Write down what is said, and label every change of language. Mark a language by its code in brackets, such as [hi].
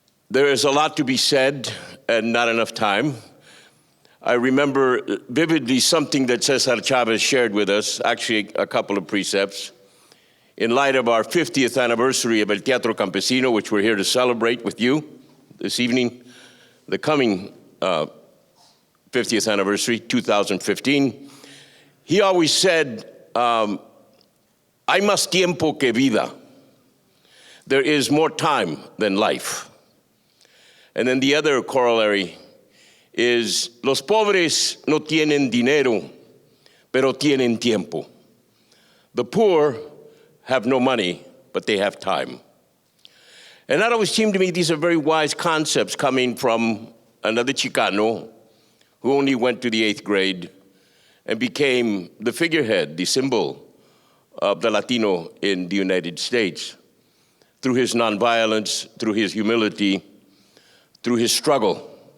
[en] There is a lot to be said, and not enough time. I remember vividly something that Cesar Chavez shared with us, actually a couple of precepts, in light of our 50th anniversary of El Teatro Campesino, which we're here to celebrate with you this evening, the coming 50th anniversary, 2015. He always said, [es] hay más tiempo que vida. [en] There is more time than life. And then the other corollary is, [es] los pobres no tienen dinero, pero tienen tiempo. [en] The poor have no money, but they have time. And that always seemed to me these are very wise concepts coming from another Chicano who only went to the 8th grade and became the figurehead, the symbol of the Latino in the United States, through his nonviolence, through his humility, through his struggle.